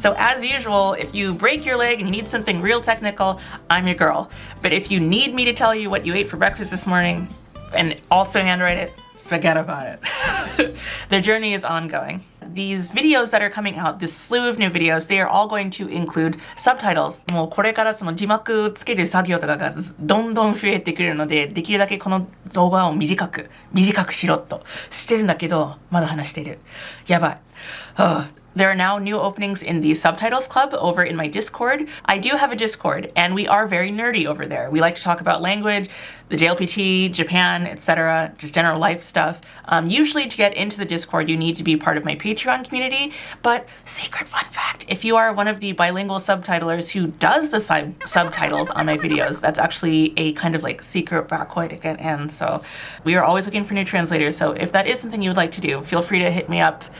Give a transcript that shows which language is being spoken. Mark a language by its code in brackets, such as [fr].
[en] So as usual, if you break your leg and you need something real technical, I'm your girl. But if you need me to tell you what you ate for breakfast this morning and also handwrite it, forget about it. The journey is ongoing. These videos that are coming out, this slew of new videos, they are all going to include subtitles. [ja] もうこれからその字幕つける作業とかがどんどん増えてくるので、できるだけこの動画を短くしろとしてるんだけど、まだ話してる。やばい。 [en] There are now new openings in the Subtitles Club over in my Discord. I do have a Discord, and we are very nerdy over there. We like to talk about language, the JLPT, Japan, etc., just general life stuff. Usually to get into the Discord, you need to be part of my Patreon community, but secret fun fact, if you are one of the bilingual subtitlers who does the subtitles on my videos, that's actually a kind of like secret backwood again, and so we are always looking for new translators, so if that is something you would like to do, feel free to hit me up.